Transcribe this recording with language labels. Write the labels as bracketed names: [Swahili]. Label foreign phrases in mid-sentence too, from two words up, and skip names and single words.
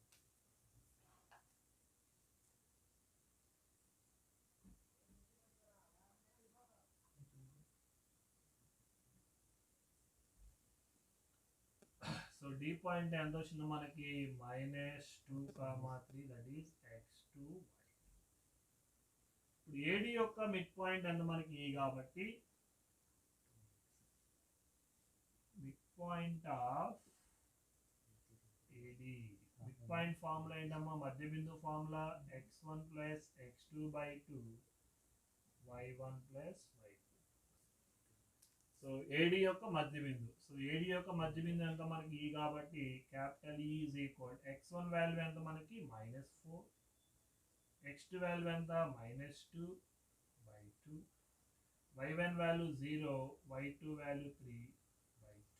[Telugu] సో [English] D point [Telugu] ఎంత వచ్చిందో మనకి -2, 3, [English] that is x2 y. [Telugu] ఇప్పుడు ఏడి యొక్క [English] mid point [Telugu] ఎంత మనకి ఈ కాబట్టి [English] mid point of AD, mid point formula [Telugu] ఏంటమ్మా? మధ్య బిందు ఫార్ములా x1 + x2/2 y1 + y2. సో ఏడి యొక్క మధ్య బిందు. సో ఏడి యొక్క మధ్య బిందు ఎంత మనకి ఈ కాబట్టి [English] capital E is equal, [Telugu] x1 వాల్యూ ఎంత మనకి -4, x2 వాల్యూ ఎంత -2/2, y1 వాల్యూ 0, y2 వాల్యూ 3/2.